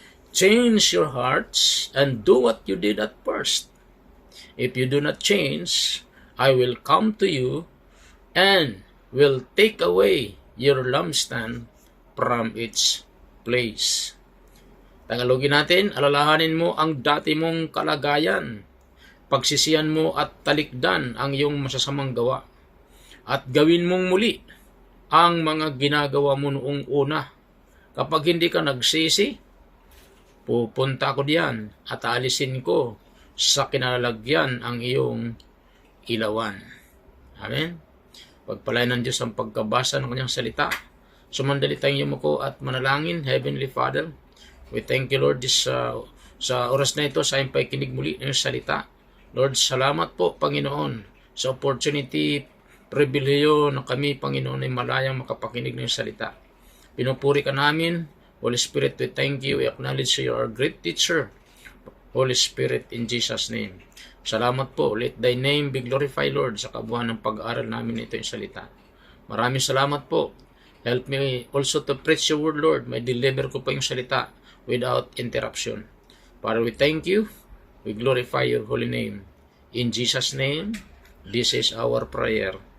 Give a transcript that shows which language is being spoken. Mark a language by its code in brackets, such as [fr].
[en] Change your hearts and do what you did at first. If you do not change, I will come to you and will take away your lampstand from its place. [tl] Tagalogin natin, alalahanin mo ang dati mong kalagayan. Pagsisihan mo at talikdan ang iyong masasamang gawa. At gawin mong muli ang mga ginagawa mo noong una. Kapag hindi ka nagsisi, pupunta ako diyan at aalisin ko sa kinalalagyan ang iyong ilawan. Amen? Pagpalain ng Diyos ang pagkabasa ng kanyang salita. Sumandali tayong yumuko at manalangin. [en] Heavenly Father, we thank you, [tl] Lord, sa oras na ito sa iyong pakikinig muli ng salita. Lord, salamat po, Panginoon, sa opportunity, pribileyo na kami, Panginoon, ay malayang makapakinig ng salita. Pinupuri ka namin. [en] Holy Spirit, we thank you. We acknowledge you are a great teacher. Holy Spirit, in Jesus' name. [tl] Salamat po. [en] Let thy name be glorified, [tl] Lord, sa kabuuan ng pag-aaral namin ito yung salita. Maraming salamat po. [en] Help me also to preach your word, Lord. [tl] May deliver ko pa yung salita [en] without interruption. Father, we thank you. We glorify your holy name. In Jesus' name, this is our prayer.